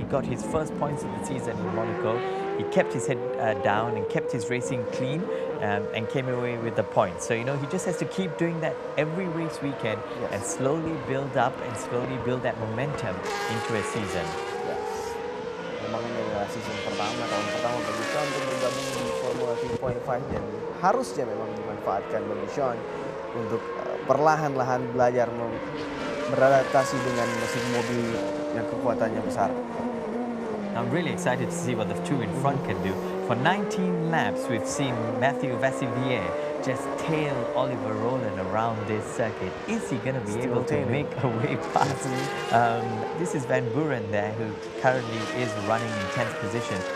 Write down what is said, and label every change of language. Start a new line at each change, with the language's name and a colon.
English: He got his first points of the season in Monaco. He kept his head down and kept his racing clean and came away with the points. So, you know, he just has to keep doing that every race weekend and slowly build up and slowly build that momentum into a season. Yes.
Indonesian: Memang ini adalah season pertama, tahun pertama bagi Sean untuk bergabung di Formula 3.5 dan harusnya memang dimanfaatkan bagi Sean untuk perlahan-lahan belajar beradaptasi dengan mesin mobil yang kekuatannya besar.
English: I'm really excited to see what the two in front can do. For 19 laps, we've seen Mathieu Vassivier just tail Oliver Rowland around this circuit. Is he going to be able to make a way past? This is Van Buren there, who currently is running in 10th position.